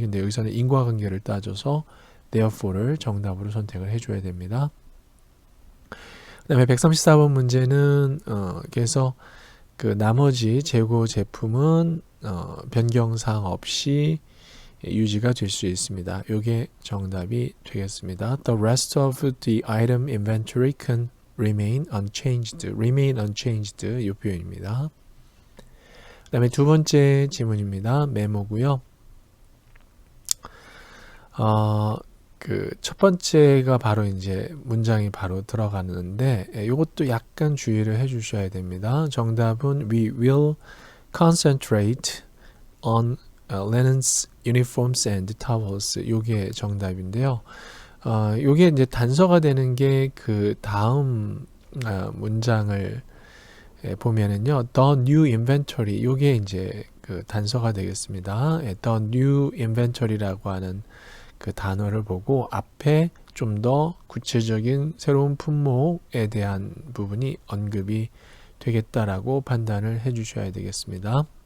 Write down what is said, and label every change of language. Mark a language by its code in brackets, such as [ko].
[ko] 근데 여기서는 인과관계를 따져서 therefore를 정답으로 선택을 해줘야 됩니다. 그 다음에 134번 문제는 그래서 그 나머지 재고 제품은 변경사항 없이 유지가 될 수 있습니다. 이게 정답이 되겠습니다. [en] The rest of the item inventory can remain unchanged. [ko] remain unchanged 이 표현입니다. 그 다음에 두 번째 지문입니다. 메모고요. 그 첫 번째가 바로 이제 문장이 바로 들어가는데 이것도 약간 주의를 해 주셔야 됩니다. [en] 정답은 We will concentrate on linens, uniforms and towels. [ko] 요게 정답인데요. 요게 이제 단서가 되는 게 그 다음 문장을 보면은요. The new inventory 요게 이제 그 단서가 되겠습니다. The new inventory라고 하는 그 단어를 보고 앞에 좀 더 구체적인 새로운 품목에 대한 부분이 언급이 되겠다라고 판단을 해 주셔야 되겠습니다.